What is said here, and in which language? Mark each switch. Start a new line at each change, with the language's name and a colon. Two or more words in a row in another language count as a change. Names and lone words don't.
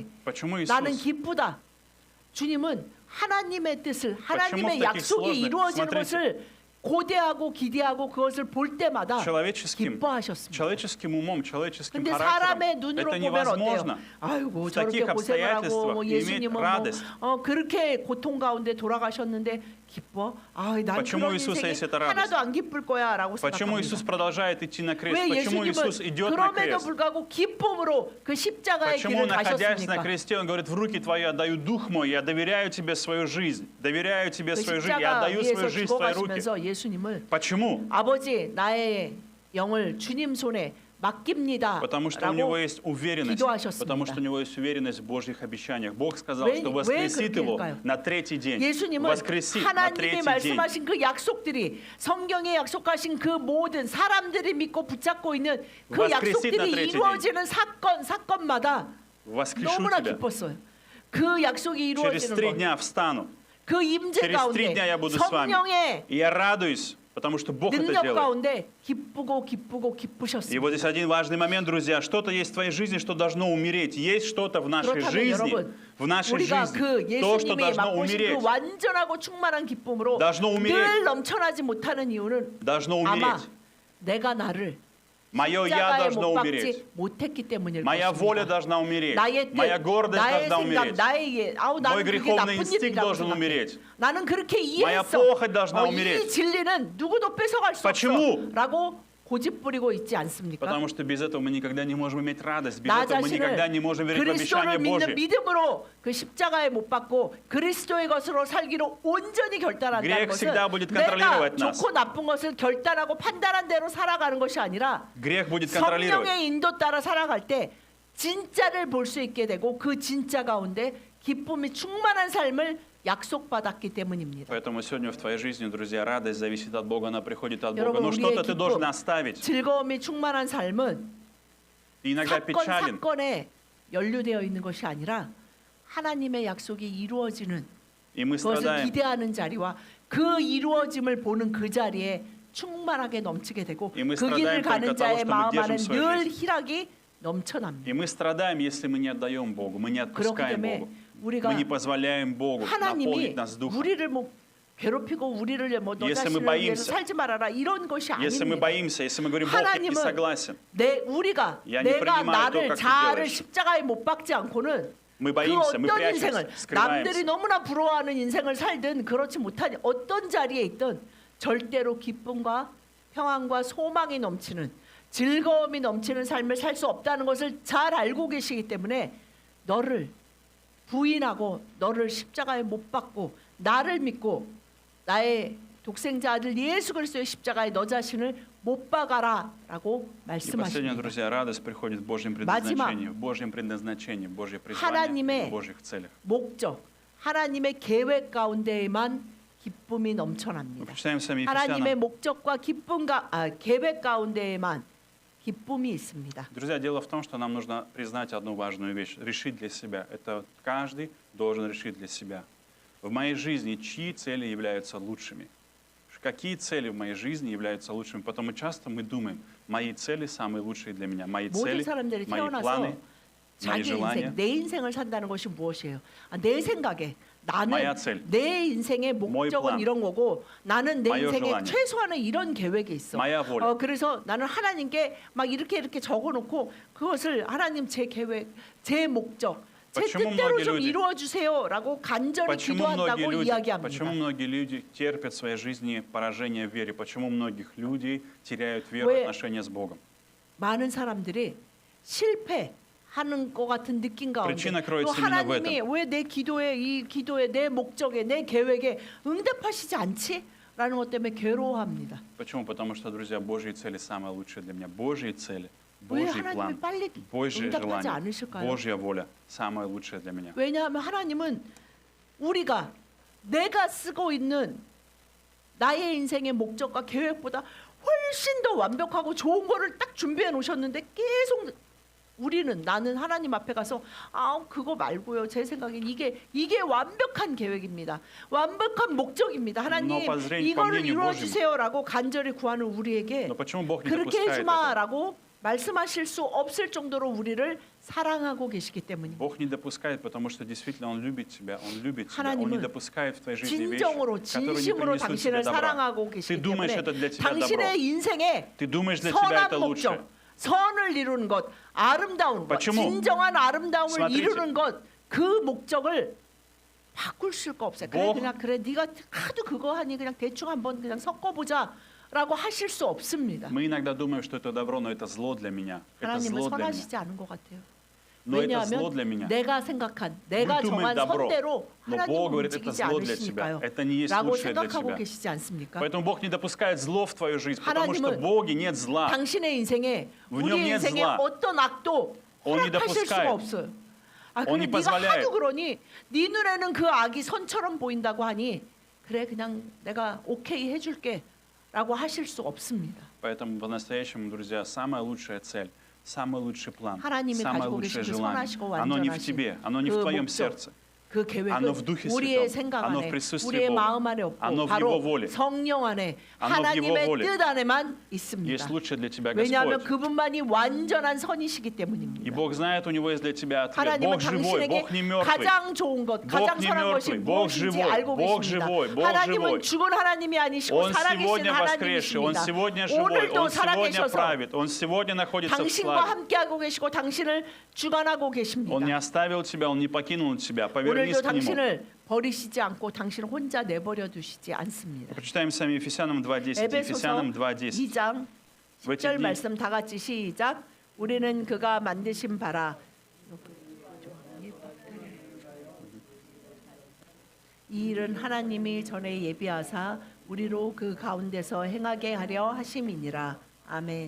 Russian: Почему
Korean: 나는
Russian: Иисус?
Korean: 기쁘다. 주님은 하나님의 뜻을
Russian: в
Korean: 하나님의
Russian: таких
Korean: 약속이
Russian: сложных-
Korean: 이루어지는
Russian: смотрите.
Korean: 것을 고대하고 기대하고 그것을 볼 때마다
Russian: Человеческим,
Korean: 기뻐하셨습니다.
Russian: человеческим умом, человеческим
Korean: 근데
Russian: характером
Korean: 사람의 눈으로
Russian: это
Korean: 보면 어때요?
Russian: невозможно.
Korean: 아이고
Russian: В
Korean: 저렇게
Russian: таких
Korean: 고생을 하고
Russian: обстоятельствах
Korean: 뭐
Russian: иметь
Korean: 예수님은
Russian: радость.
Korean: 그렇게 고통 가운데 돌아가셨는데 기뻐? 난
Russian: Почему
Korean: 그런
Russian: Иисуса
Korean: 인생이
Russian: есть эта радость?
Korean: 하나도 안 기쁠 거야라고
Russian: Почему
Korean: 생각합니다.
Russian: Иисус продолжает идти на крест?
Korean: 왜
Russian: Почему Иисус
Korean: 예수님은
Russian: идет на
Korean: 그럼에도
Russian: крест?
Korean: 불구하고 기쁨으로 그 십자가의
Russian: Почему,
Korean: 길을
Russian: находясь на
Korean: 가셨습니까?
Russian: кресте, Он говорит, в руки Твои отдаю дух мой, я доверяю Тебе свою жизнь, доверяю Тебе
Korean: 그
Russian: свою жизнь, я
Korean: 십자가
Russian: отдаю
Korean: 위에서
Russian: свою жизнь в Твои руки.
Korean: 죽어가시면서 예수님을
Russian: Почему?
Korean: 아버지 나의 영을 주님 손에 맡깁니다
Russian: Потому что у него
Korean: 라고
Russian: есть уверенность,
Korean: 기도하셨습니다.
Russian: потому что у него есть уверенность в Божьих обещаниях. Бог сказал,
Korean: 왜-
Russian: что
Korean: 왜
Russian: воскресит
Korean: 그렇게
Russian: его
Korean: 할까요?
Russian: на третий день.
Korean: 예수님은
Russian: Воскресит на
Korean: 하나님이
Russian: третий день.
Korean: 말씀하신 그 약속들이 성경에 약속하신 그 모든 사람들이 믿고 붙잡고 있는 그
Russian: воскресит на
Korean: 약속들이
Russian: третий
Korean: 이루어지는 사건마다
Russian: Воскрешу
Korean: 너무나
Russian: тебя.
Korean: 기뻤어요. 그 약속이
Russian: Через 3
Korean: 이루어지는 것,
Russian: дня встану.
Korean: 그 임재
Russian: Через 3
Korean: 가운데
Russian: дня я буду с вами.
Korean: 성령의
Russian: И я радуюсь, потому что Бог это
Korean: 능력
Russian: делает.
Korean: 가운데 기쁘고
Russian: И
Korean: 기쁘셨습니다.
Russian: вот здесь один важный момент, друзья. Что-то есть в твоей жизни, что должно умереть. Есть что-то в нашей
Korean: 그렇다면
Russian: жизни,
Korean: 여러분,
Russian: в нашей
Korean: 우리가
Russian: жизни,
Korean: 그
Russian: то, что
Korean: 예수님이
Russian: должно
Korean: 맛보신
Russian: умереть,
Korean: 그 완전하고 충만한 기쁨으로
Russian: должно
Korean: 늘
Russian: умереть,
Korean: 넘쳐나지 못하는 이유는
Russian: должно
Korean: 아마
Russian: умереть.
Korean: 내가 나를
Russian: Мое я
Korean: 십자가에
Russian: должно
Korean: 못
Russian: умереть.
Korean: 박지 못했기 때문일
Russian: Моя воля
Korean: 것입니다.
Russian: должна умереть.
Korean: 나의 뜻,
Russian: Моя гордость
Korean: 나의
Russian: должна
Korean: 생각,
Russian: умереть.
Korean: 나의
Russian: Мой
Korean: 나는 그게
Russian: греховный
Korean: 나쁜
Russian: инстинкт
Korean: 일이라고
Russian: должен
Korean: 생각해.
Russian: умереть.
Korean: 나는 그렇게
Russian: Моя
Korean: 이해했어.
Russian: похоть должна
Korean: 이
Russian: умереть.
Korean: 진리는 누구도 뺏어갈 수
Russian: Почему?
Korean: 없어라고 고집 부리고 있지 않습니까?
Russian: Потому что без этого мы никогда не можем иметь радость. Без
Korean: 나
Russian: этого мы никогда
Korean: 자신을
Russian: не можем верить в
Korean: 그리스도를
Russian: обещание
Korean: 믿는
Russian: Божье.
Korean: 믿음으로 그 십자가에 못 박고 그리스도의 것으로 살기로 온전히 결단한다는
Russian: Грех
Korean: 것은
Russian: всегда будет
Korean: 내가
Russian: контролировать нас.
Korean: 좋고 나쁜 것을 결단하고 판단한 대로 살아가는 것이 아니라
Russian: Грех будет контролировать.
Korean: 성령의 인도 따라 살아갈 때 진짜를 볼 수 있게 되고 그 진짜 가운데 기쁨이 충만한 삶을 약속받았기 때문입니다.
Russian: Поэтому сегодня в твоей жизни, друзья, радость зависит от Бога, она приходит от Бога.
Korean: 여러분,
Russian: Но
Korean: 우리의
Russian: что-то ты
Korean: 기쁨,
Russian: должен оставить.
Korean: 즐거움이 충만한 삶은
Russian: И иногда печален.
Korean: 사건에 연루되어 있는 것이 아니라 하나님의 약속이 이루어지는
Russian: И мы
Korean: 그것을
Russian: страдаем.
Korean: 기대하는 자리와 그 이루어짐을 보는 그 자리에 충만하게 넘치게 되고
Russian: И мы
Korean: 그 길을
Russian: страдаем
Korean: 가는
Russian: только от того,
Korean: 자의
Russian: что мы
Korean: 마음
Russian: держим
Korean: 안에
Russian: свою
Korean: 늘
Russian: жизнь.
Korean: 희락이 넘쳐납니다.
Russian: И мы страдаем, если мы не отдаем Богу, мы не
Korean: 그렇기
Russian: отпускаем
Korean: 때문에
Russian: Богу.
Korean: 우리가
Russian: Мы не позволяем Богу
Korean: 하나님이
Russian: наполнить нас Духом.
Korean: 우리를 뭐 괴롭히고 우리를 뭐 너
Russian: Если мы
Korean: 자신을 위해서
Russian: боимся,
Korean: 살지 말아라 이런 것이
Russian: Если мы
Korean: 아닙니다.
Russian: боимся, если мы говорим, Бог, я не
Korean: 하나님은
Russian: согласен,
Korean: 우리가
Russian: Я не
Korean: 내가
Russian: принимаю то,
Korean: 나를
Russian: как ты
Korean: 자아를
Russian: делаешь.
Korean: 십자가에 못 박지 않고는
Russian: мы
Korean: 그
Russian: боимся, мы
Korean: 어떤
Russian: прячемся,
Korean: 인생을 남들이
Russian: скрываемся.
Korean: 너무나 부러워하는 인생을 살든 그렇지 못한 어떤 자리에 있든 절대로 기쁨과 평안과 소망이 넘치는 즐거움이 넘치는 삶을 살 수 없다는 것을 잘 알고 계시기 때문에 너를 부인하고 너를 십자가에 못 박고 나를 믿고 나의 독생자 아들 예수 그리스도의 십자가에 너 자신을 못 박아라라고
Russian: И последнее,
Korean: 말씀하십니다.
Russian: друзья, радость приходит в Божьем
Korean: 마지막.
Russian: предназначении, в Божьем предназначении, в Божьем призвании,
Korean: 하나님의
Russian: в Божьих целях.
Korean: 목적, 하나님의 계획 가운데에만 기쁨이
Russian: Мы
Korean: 넘쳐납니다.
Russian: прочитаем сами
Korean: 하나님의
Russian: Ефесянам.
Korean: 목적과 계획 가운데에만 기쁨이 있습니다.
Russian: Друзья, дело в том, что нам нужно признать одну важную вещь, решить для себя. Это каждый должен решить для себя. В моей жизни чьи цели являются лучшими? Какие цели в моей жизни являются лучшими? Потому часто мы думаем, мои цели самые лучшие для меня, мои
Korean: 모든
Russian: цели,
Korean: 사람들이
Russian: мои
Korean: 태어나서
Russian: планы, мои
Korean: 자기
Russian: желания.
Korean: 인생, 내 인생을 산다는 것이 무엇이에요? 내 생각에 나는
Russian: Моя цель.
Korean: 내 인생의 목적은 plan. 이런 거고 나는 내
Russian: Мое
Korean: 인생에
Russian: желание.
Korean: 최소한의 이런 계획이 있어.
Russian: Моя воля.
Korean: 그래서 나는 하나님께 막 이렇게 적어놓고 그것을 하나님 제 계획, 제 목적, 제
Russian: Почему
Korean: 뜻대로
Russian: многие
Korean: 좀
Russian: люди-
Korean: 이루어 주세요라고 간절히
Russian: Почему многие
Korean: 기도한다고
Russian: люди,
Korean: 이야기합니다.
Russian: почему многие люди терпят в своей жизни поражение в вере? Почему многих людей теряют веру
Korean: 왜-
Russian: в отношения с Богом?
Korean: 많은 사람들이 실패하는 것 같은 느낌 가운데
Russian: причина
Korean: 또
Russian: кроется именно в
Korean: 하나님이 왜 내 기도에 내 목적에 내 계획에 응답하시지 않지? 라는 것 때문에 괴로워합니다.
Russian: Почему? Потому что, друзья, Божьи цели самые лучшие для меня. Божьи цели,
Korean: 왜
Russian: Божий
Korean: 하나님이
Russian: план,
Korean: 빨리
Russian: Божье
Korean: 응답하지
Russian: желание,
Korean: 않으실까요?
Russian: Божья воля самая лучшая для меня.
Korean: 왜냐하면 하나님은 우리가 내가 쓰고 있는 나의 인생의 목적과 계획보다 훨씬 더 완벽하고 좋은 거를 딱 준비해 놓으셨는데 계속 나는 하나님 앞에 가서 그거 말고요. 제 생각엔 이게 완벽한 계획입니다. 완벽한 목적입니다. 하나님
Russian: Но по зрению, по
Korean: 이거를
Russian: мнению
Korean: 이루어
Russian: Божьему.
Korean: 주세요라고 간절히 구하는 우리에게
Russian: Но почему Бог не
Korean: 그렇게
Russian: допускает этого?
Korean: 해주마라고 말씀하실 수 없을 정도로 우리를 사랑하고 계시기 때문입니다.
Russian: Бог не допускает, потому что действительно Он любит тебя, Он любит тебя. Он
Korean: 하나님은
Russian: не допускает в твоей жизни вещи,
Korean: 진정으로
Russian: которые не
Korean: 진심으로
Russian: принесут тебе
Korean: 당신을
Russian: добра.
Korean: 사랑하고
Russian: Ты
Korean: 계시기
Russian: думаешь,
Korean: 때문에
Russian: это для тебя добро.
Korean: 당신의 인생에
Russian: Ты думаешь, для тебя это
Korean: 선한
Russian: лучше.
Korean: 목적, 선을 이루는 것, 아름다운 것,
Russian: Почему?
Korean: 진정한 아름다움을
Russian: Смотрите.
Korean: 이루는 것, 그 목적을 바꿀 수가 없어요. 그래 네가 하도 그거 하니 그냥 대충 한번 그냥 섞어보자라고 하실 수 없습니다.
Russian: Мы иногда думаем, что это добро, но это зло для меня. Это
Korean: 하나님은
Russian: зло для меня.
Korean: 선하시지 않은 것 같아요.
Russian: Но это зло для
Korean: 왜냐하면
Russian: меня.
Korean: 내가 생각한, 내가
Russian: Мы думаем
Korean: 정한
Russian: добро,
Korean: 선대로
Russian: но
Korean: 하나님은
Russian: Бог говорит, это
Korean: 움직이지
Russian: зло для тебя.
Korean: 않으시니까요.
Russian: Это не есть
Korean: 라고
Russian: лучшее для
Korean: 생각하고
Russian: тебя.
Korean: 계시지 않습니까?
Russian: Поэтому Бог не допускает зло в твою жизнь, потому что
Korean: 하나님은
Russian: в Боге нет зла.
Korean: 당신의 인생에
Russian: В нем
Korean: 우리
Russian: нет
Korean: 인생에
Russian: зла.
Korean: 어떤 악도
Russian: Он не
Korean: 허락하실 수가
Russian: допускает.
Korean: 없어요.
Russian: Он
Korean: 그래
Russian: не
Korean: 네가
Russian: позволяет.
Korean: 하도 그러니 네 눈에는 그 악이 선처럼 보인다고 하니 그래 그냥 내가 오케이 해줄게 라고 하실 수 없습니다.
Russian: Поэтому по-настоящему, друзья, самая лучшая цель, самый лучший план,
Korean: 하나님이
Russian: самое
Korean: 가지고
Russian: лучшее
Korean: 계신 그
Russian: желание,
Korean: 선하시고
Russian: оно не в
Korean: 완전하신
Russian: тебе, оно не в
Korean: 그
Russian: твоем
Korean: 목적,
Russian: сердце.
Korean: 그 계획은
Russian: оно в Духе
Korean: 우리의
Russian: Святом,
Korean: 생각
Russian: оно в
Korean: 안에
Russian: присутствии
Korean: 우리의
Russian: Бога,
Korean: 마음 안에 없고
Russian: оно в
Korean: 바로
Russian: Его воле,
Korean: 성령 안에
Russian: оно в Его
Korean: 하나님의
Russian: воле.
Korean: 뜻 안에만 있습니다.
Russian: Есть лучшее для тебя
Korean: 왜냐하면
Russian: Господь.
Korean: 그분만이 완전한 선이시기
Russian: И
Korean: 때문입니다.
Russian: Бог знает, у Него есть для тебя ответ.
Korean: 하나님은
Russian: Бог живой,
Korean: 당신에게
Russian: Бог не мертвый.
Korean: 가장 좋은 것,
Russian: Бог
Korean: 가장
Russian: не
Korean: 선한 것이
Russian: мертвый, Бог
Korean: 무엇인지
Russian: живой,
Korean: 알고
Russian: Бог
Korean: 계십니다.
Russian: живой, Бог
Korean: 하나님은
Russian: живой.
Korean: 죽은 하나님이 아니시고
Russian: Он
Korean: 살아계신
Russian: сегодня воскресший, Он
Korean: 하나님이십니다.
Russian: сегодня живой,
Korean: 오늘도
Russian: Он сегодня
Korean: 살아계셔서
Russian: правит, Он сегодня находится в
Korean: 당신과
Russian: славе.
Korean: 함께하고 계시고 당신을 주관하고
Russian: Он не
Korean: 계십니다.
Russian: оставил тебя, Он не покинул тебя. Повернись
Korean: 오늘도
Russian: к Нему.
Korean: 당신을 버리시지 않고 당신을 혼자 내버려 두시지 않습니다.
Russian: Прочитаем с вами Ефесянам 2.10.
Korean: 에베소서
Russian: Ефесянам 2.10.
Korean: 2장
Russian: В эти
Korean: 10절
Russian: дни
Korean: 말씀 다 같이 시작. 우리는 그가 만드신 바라 이 일은 하나님이 전에 예비하사 우리로 그 가운데서 행하게 하려 하심이니라. 아멘.